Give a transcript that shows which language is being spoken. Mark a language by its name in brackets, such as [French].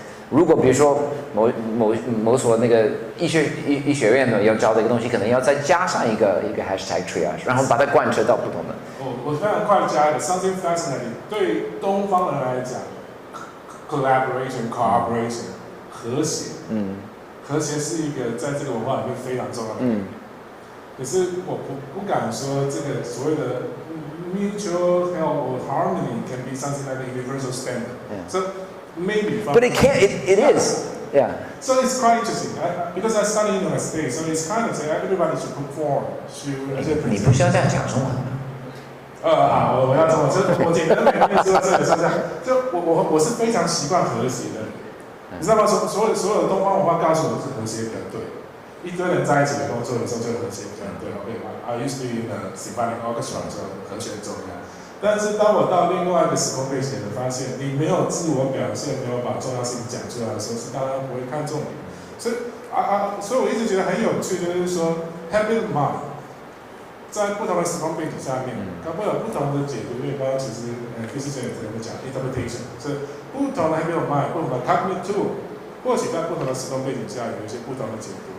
[Chinese] 如果比如说某所那个医学院呢要教的一个东西，可能要再加上一个 hashtag triage， 然后把它贯彻到不同的。我非常快的加一个 something fascinating。对东方人来讲 ，collaboration 和谐，和谐是一个在这个文化里面非常重要的。 [English] 可是我不敢说这个所谓的 mutual help or harmony can be something like a universal standard. So maybe. But it can't. It is. Yeah. So it's quite interesting because I study in the States, so it's kind of say everybody should conform. [Chinese] 你不需要这样讲中文。我要中文，我简单的每天说这个是这样。就我是非常习惯和谐的人，你知道吗？所有的东方文化告诉我是和谐比较对。一堆人在一起的工作的时候，就和谐比较对。 [English] OK 吗？I used to be in a symphonic orchestra，所以和谐很重要。 [Chinese] 但是当我到另外一个时空背景的发现，你没有自我表现，没有把重要事情讲出来的时候，是大家不会看重你。所以所以我一直觉得很有趣，就是说 habit mind 在不同的时空背景下面，它会有不同的解读。因为刚刚其实physician 也在讲 interpretation， 所以不同的 habit mind， 不同的 cognitive tool， 或许在不同的时空背景下有一些不同的解读。